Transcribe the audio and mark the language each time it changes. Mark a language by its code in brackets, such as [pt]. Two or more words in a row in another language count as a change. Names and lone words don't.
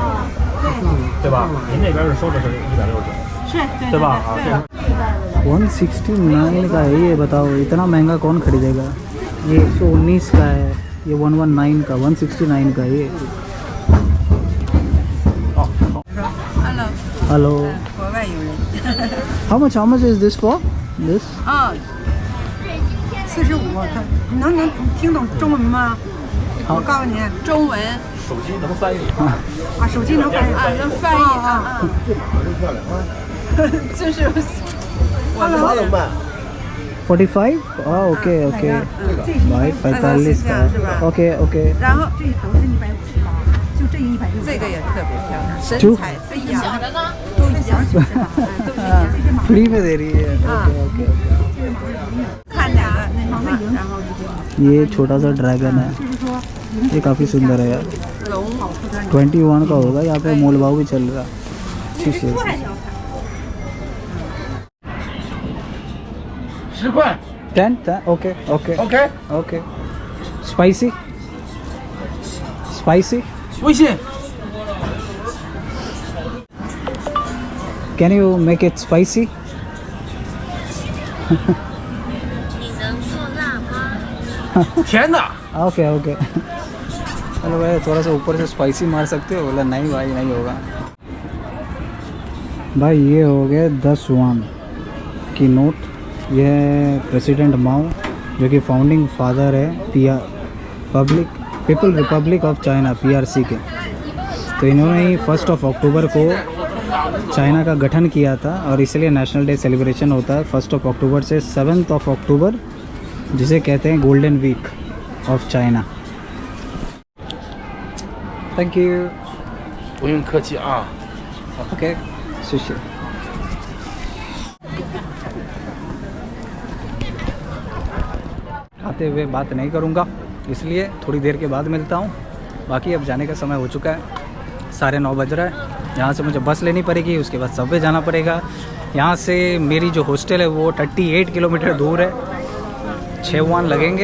[hi] 169 का है ये, बताओ इतना महंगा कौन खरीदेगा। ये 119 का है, ये 119 का, 169 का ये। [en] हेलो How much is this for? This? [zh] 45，你能听懂中文吗？我告诉你，中文手机能翻译啊，手机能翻译能翻译啊，就是我的 45? [en] okay okay [hi] भाई 45 का, [en] okay okay. [zh] 然后这都是150吧，就这160。这个也特别漂亮，神采飞扬。小的呢？都是小90吧，都是 [hi] फ्री में दे रही है। [en] okay okay okay. [zh] 看两个那什么，然后 [hi] ये छोटा सा ड्रैगन है, ये काफ़ी सुंदर है यार। [zh] 龙 [hi] 21 का होगा, यहाँ पे मोल भाव भी चल रहा। ठीक है [zh] 10块 [en] 10 okay okay ，OK， okay. spicy spicy [zh] 微信 [en] can you make it spicy? [zh] 你能做辣吗？甜的。 [en] okay okay. [hi] हेलो भाई थोड़ा सा ऊपर से स्पाइसी मार सकते हो? बोला नहीं भाई नहीं होगा। भाई ये हो गए 10 युआन की नोट। ये है प्रेसिडेंट माओ जो कि [en] founding father [hi] है पीपल रिपब्लिक ऑफ चाइना PRC के। तो इन्होंने ही 1 अक्टूबर को चाइना का गठन किया था और इसलिए [en] national day celebration [hi] होता है 1 अक्टूबर से 7 अक्टूबर, जिसे कहते हैं [en] golden week of China. thank you. [zh] 不用客气啊。 [en] okay sushi. [hi] आते हुए बात नहीं करूँगा, इसलिए थोड़ी देर के बाद मिलता हूँ। बाकी अब जाने का समय हो चुका है, 9:30 बज रहा है। यहाँ से मुझे बस लेनी पड़ेगी, उसके बाद सबवे जाना पड़ेगा। यहाँ से मेरी जो हॉस्टल है वो 38 किलोमीटर दूर है, 6 युआन लगेंगे।